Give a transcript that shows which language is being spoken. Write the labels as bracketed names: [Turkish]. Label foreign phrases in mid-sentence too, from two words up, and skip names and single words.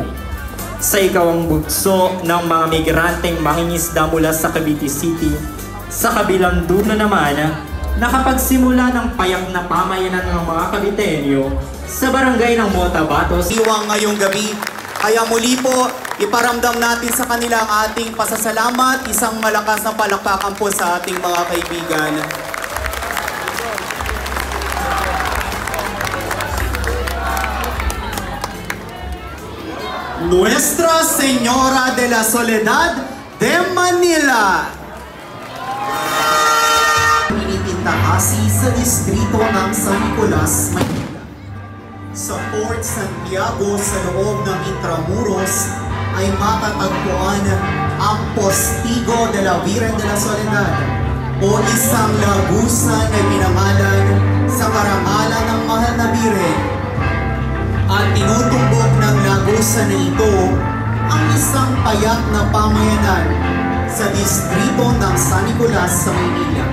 [Filipino] Sa ikawang bugso ng mga migranteng mangingisda mula sa Cavite City, sa kabilang dulo naman, nakapagsimula ng payak na pamayanan ng mga Caviteño sa barangay ng Motabatos. Iwang ngayong gabi, kaya muli po, iparamdam natin sa kanila ang ating pasasalamat, isang malakas na palakpakan po sa ating mga kaibigan. Nuestra Señora de la Soledad de Manila. Pinipintahasi sa distrito ng San Nicolas, Maynila. Sa Fort Santiago sa loob ng Intramuros ay matatagpuan ang Postigo de la Virgen de la Soledad o isang lagusan na pinangalan sa karangalan ng mahal na Birhen. At tinutumbok ng lagusan na ito ang isang payak na pamayanan sa distrito ng San Nicolas sa Maynila.